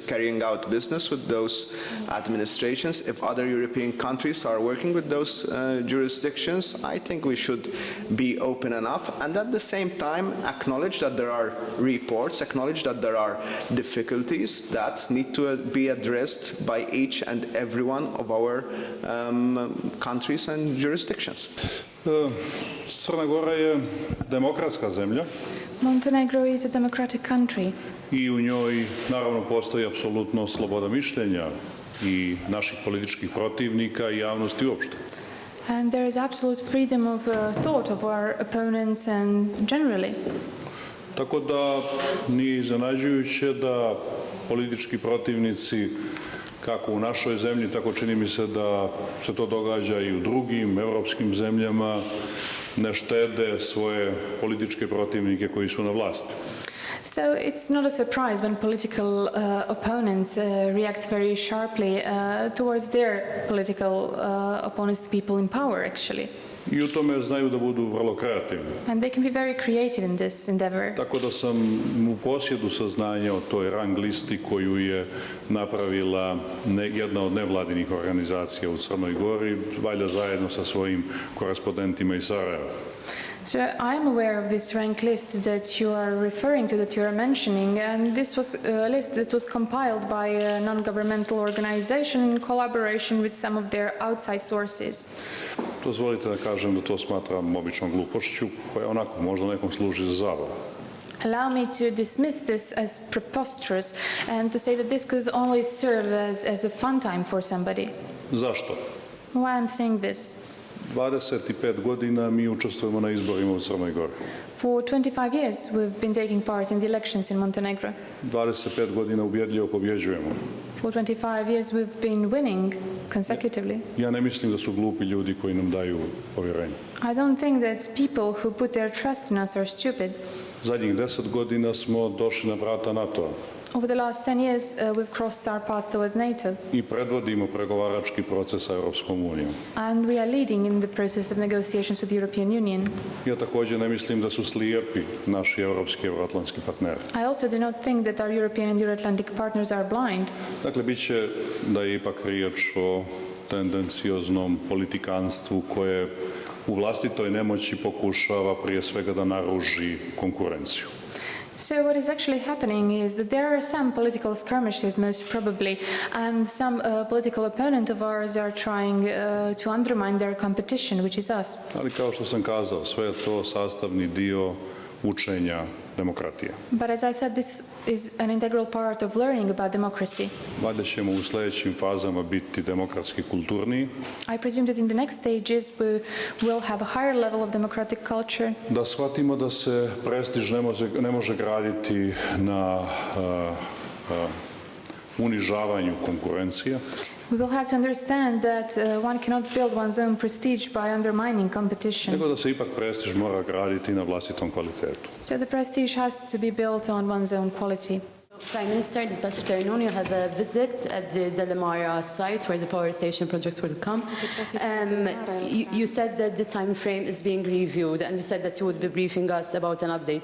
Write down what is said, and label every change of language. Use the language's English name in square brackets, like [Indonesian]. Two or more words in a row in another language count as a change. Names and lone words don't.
[English] carrying out business with those administrations, if other European countries are working with those jurisdictions, I think we should be open enough and at the same time acknowledge that there are reports, acknowledge that there are difficulties that need to be addressed by each and every one of our countries and jurisdictions. [Serbian] Crna Gora je demokratska zemlja. [English] Montenegro is a democratic country. [Serbian] I u njoj naravno postoji apsolutno sloboda mišljenja i naših političkih protivnika i javnosti uopšte. [English] And there is absolute freedom of thought of our opponents and generally. [Serbian] Tako da nije iznenađujuće da politički protivnici kako u našoj zemlji, tako čini mi se da se to događa i u drugim evropskim zemljama, ne štede svoje političke protivnike koji su na vlasti. [English] So it's not a surprise when political opponents react very sharply towards their political opponents, to people in power, actually. [Serbian] I u tome znaju da budu vrlo kreativni. [English] And they can be very creative in this endeavor. [Serbian] Tako da sam u posjedu saznanja o toj rang listi koju je napravila jedna od nevladinih organizacija u Crnoj Gori, valjda zajedno sa svojim korespondentima iz Sarajeva. [English] So I'm aware of this rank list that you are referring to, that you are mentioning, and this was a list that was compiled by a non-governmental organization in collaboration with some of their outside sources. [Serbian] Dozvolite da kažem da to smatram običnom glupošću koja onako možda nekom služi za zabavu. [English] Allow me to dismiss this as preposterous and to say that this could only serve as a fun time for somebody. [Serbian] Zašto? [English] Why I'm saying this? [Serbian] 25 godina mi učestvujemo na izborima u Crnoj Gori. [English] For 25 years we've been taking part in the elections in Montenegro. [Serbian] 25 godina ubjedljivo pobjeđujemo. [English] For 25 years we've been winning consecutively. [Serbian] Ja ne mislim da su glupi ljudi koji nam daju povjerenje. [English] I don't think that people who put their trust in us are stupid. [Serbian] Zadnjih 10 godina smo došli na vrata NATO-a. [English] Over the last 10 years, we've crossed our path towards NATO. [Serbian] I predvodimo pregovarački proces sa Europskom unijom. [English] And we are leading in the process of negotiations with the European Union. [Serbian] Ja također ne mislim da su slijepi naši europski i euroatlantski partneri. [English] I also do not think that our European and Euro-Atlantic partners are blind. [Serbian] Dakle, bit će da je ipak riječ o tendencioznom politikanstvu koje u vlastitoj nemoći pokušava prije svega da naruži konkurenciju. [English] So what is actually happening is that there are some political skirmishes, most probably, and some political opponent of ours are trying to undermine their competition, which is us. [Serbian] Ali kao što sam kazao, sve je to sastavni dio učenja demokratije. [English] But as I said, this is an integral part of learning about democracy. [Serbian] Valjda ćemo u sljedećim fazama biti demokratski kulturniji. [English] I presume that in the next stages we will have a higher level of democratic culture. [Serbian] Da shvatimo da se prestiž ne može graditi na unižavanju konkurencije. [English] We will have to understand that one cannot build one's own prestige by undermining competition. [Serbian] nego da se ipak prestiž mora graditi na vlastitom kvalitetu. [English] So the prestige has to be built on one's own quality. Prime Minister, this afternoon you have a visit at the Delamara site where the power station project will come. You said that the time frame is being reviewed, and you said that you would be briefing us about an update.